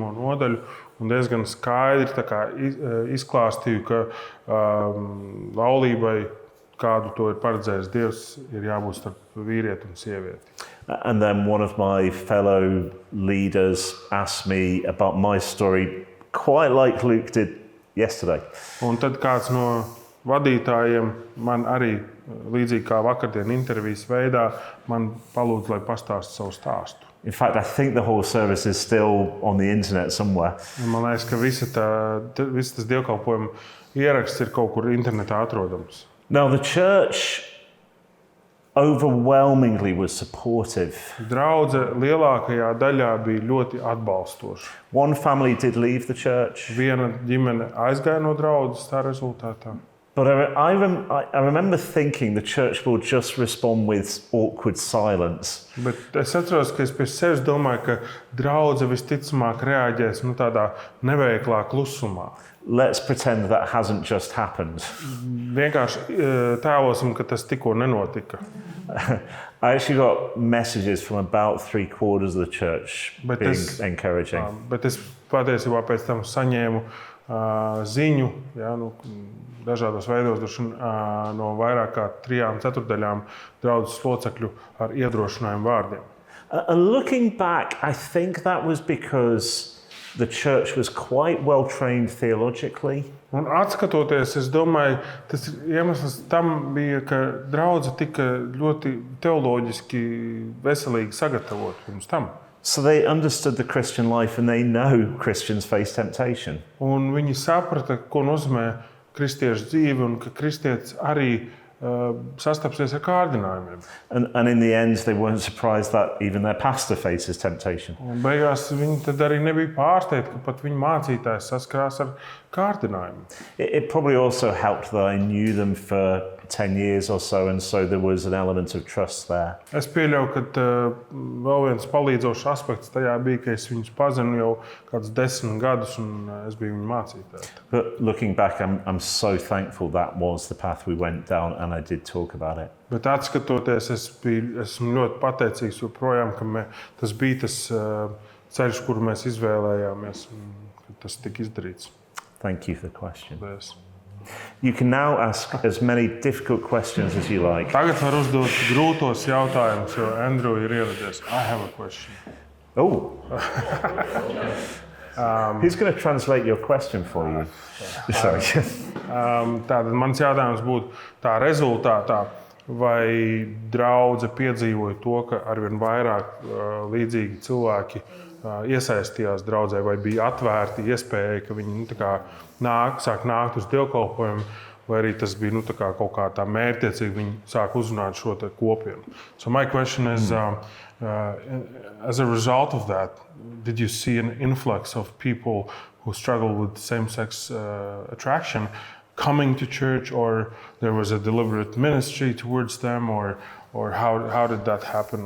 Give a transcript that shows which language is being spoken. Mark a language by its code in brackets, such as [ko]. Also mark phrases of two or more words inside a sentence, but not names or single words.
[lv] nodaļu un diezgan skaidri izklāstīju, ka laulībai, kādu to ir paredzējis Dievs, ir jābūt starp vīrieti un sievieti. [en] And then one of my fellow leaders asked me about my story, quite like Luke did yesterday. [lv] Un tad kāds no vadītājiem man arī, līdzīgi kā vakardien intervijas veidā, man palūdza, lai pastāstu savu stāstu. [en] In fact, I think the whole service is still on the internet somewhere. [lv] Un man liekas, ka viss tas dievkalpojuma ieraksts ir kaut kur internetā atrodams. [en] Now, the church overwhelmingly was supportive. [lv] Draudze lielākajā daļā bija ļoti atbalstoša. [en] One family did leave the church. [lv] Viena ģimene aizgāja no draudzes tā rezultātā. [en] But I remember thinking the church will just respond with awkward silence. [lv] Bet es atceros, ka es pie sevis domāju, ka draudze visticamāk reaģēs tādā neveiklā klusumā. [en] Let's pretend that hasn't just happened. [lv] Vienkārši tēlosim, ka tas tikko nenotika. [en] I actually got messages from about 3/4 of the church being encouraging. [lv] Bet es patiesībā pēc tam saņēmu ziņu, dažādos veidos, no vairāk kā 3/4 draudzes locekļu ar iedrošinājumu vārdiem. [en] And looking back, I think that was because the church was quite well trained theologically. [lv] Un atskatoties, es domāju, tas iemesls tam bija, ka draudze tika ļoti teoloģiski veselīgi sagatavota pirms tam. [en] So they understood the Christian life and they know Christians face temptation. [lv] Un viņi saprata, ko nozīmē kristiešu dzīve un ka kristietis arī sastapsies ar kārdinājumiem. [en] And in the end, they weren't surprised that even their pastor faces temptation. [lv] Un beigās viņi tad arī nebija pārsteigti, ka pat viņu mācītājs saskarās ar kārdinājumu. [en] It probably also helped that I knew them for 10 years or so, and so there was an element of trust there. [lv] Es pieļauju, ka vēl viens palīdzošs aspekts tajā bija, ka es viņus pazinu jau kādus 10 gadus, un es biju viņu mācītājs. [en] But looking back, I'm so thankful that was the path we went down, and I did talk about it. [lv] Bet atskatoties, esmu ļoti pateicīgs joprojām, ka tas bija tas ceļš, kuru mēs izvēlējāmies, un ka tas tika izdarīts. [en] Thank you for the question. [lv] Paldies. [en] You can now ask as many difficult questions as you like. [lv] Tagad var uzdot grūtos jautājumus, jo Andrew ir ieradies. [en] I have a question. Oh. Who's going to translate your question for you? Sorry. [lv] Tātad mans jautājums būtu tā rezultātā, vai draudze piedzīvoja to, ka arvien vairāk līdzīgi cilvēki iesaistījās draudzē, vai bija atvērti iespēja, ka viņi sāk nākt uz dievkalpojumu, vai arī tas bija kaut kā tā mērķtiecīgi, viņi sāk uzrunāt šo kopienu. [en] So my question is, as a result of that, did you see an influx of people who struggle with same-sex attraction coming to church, or there was a deliberate ministry towards them, or how did that happen?